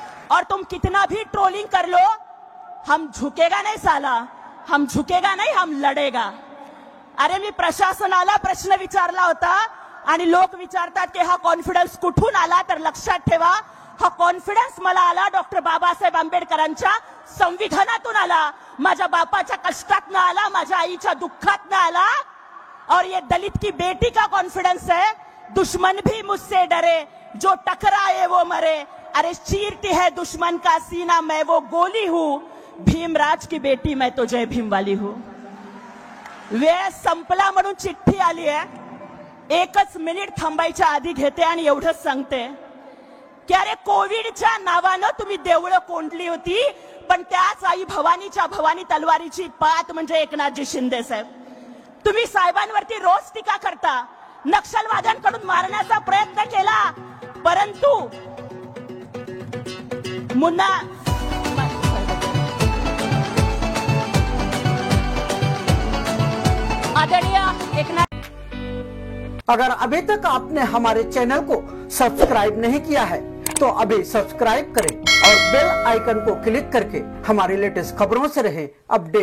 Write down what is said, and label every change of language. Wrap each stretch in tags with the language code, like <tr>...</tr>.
<hi>और तुम कितना भी ट्रोलिंग कर लो, हम झुकेगा नहीं साला, हम झुकेगा नहीं, हम लढेगा.</hi> <mr>अरे मी प्रशासनाला प्रश्न विचारला होता आणि लोक विचारतात की हा कॉन्फिडन्स कुठून आला, तर लक्षात ठेवा हा कॉन्फिडन्स मला आला डॉक्टर बाबासाहेब आंबेडकरांच्या संविधानातून आला, माझ्या बापाच्या कष्टातनं आला, माझ्या आईच्या दुःखातनं आला.</mr> <hi>और ये दलित की बेटी का कॉन्फिडेंस है, दुश्मन भी मुझसे डरे, जो टकराए वो मरे. अरे चीरती है दुश्मन का सीना, मैं वो गोली हूं, भीमराज की बेटी मैं तो जय भीम वाली हूं.</hi> <mr>वेळ संपला म्हणून चिठ्ठी आली आहे, एकच मिनिट थांबायच्या आधी घेते आणि एवढंच सांगते की अरे कोविडच्या नावानं तुम्ही देवळं कोंडली होती, पण त्याच आई भवानीच्या भवानी तलवारीची पात म्हणजे एकनाथजी शिंदे साहेब. तुम्ही साहेबांवरती रोज टीका करता, नक्षलवाद्यांकडून मारण्याचा प्रयत्न केला, परंतु मुन्ना आदरणीय एकनाथ।</mr> <hi>अगर अभी तक आपने हमारे चैनल को सब्सक्राइब नहीं किया है तो अभी सब्सक्राइब करें और बेल आइकन को क्लिक करके हमारी लेटेस्ट खबरों से रहें अपडेट।</hi>